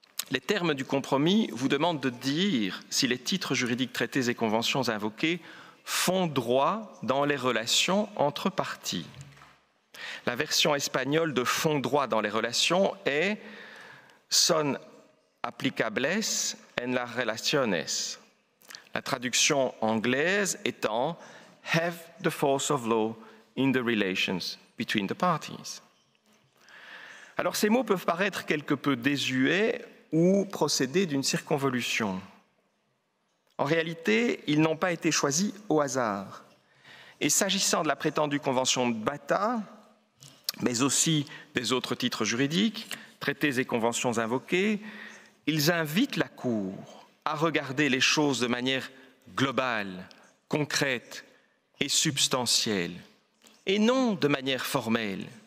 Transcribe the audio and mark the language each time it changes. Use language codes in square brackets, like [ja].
[fr] Les termes du compromis vous demandent de dire si les titres juridiques, traités et conventions invoqués font droit dans les relations entre parties. La version espagnole de font droit dans les relations est [es] son applicables en las relaciones. [fr] La traduction anglaise étant [en] have the force of law in the relations between the parties. [fr] Alors ces mots peuvent paraître quelque peu désuets ou procéder d'une circonvolution. En réalité, ils n'ont pas été choisis au hasard. Et s'agissant de la prétendue convention de Bata, mais aussi des autres titres juridiques, traités et conventions invoqués, ils invitent la Cour à regarder les choses de manière globale, concrète et substantielle, et non de manière formelle.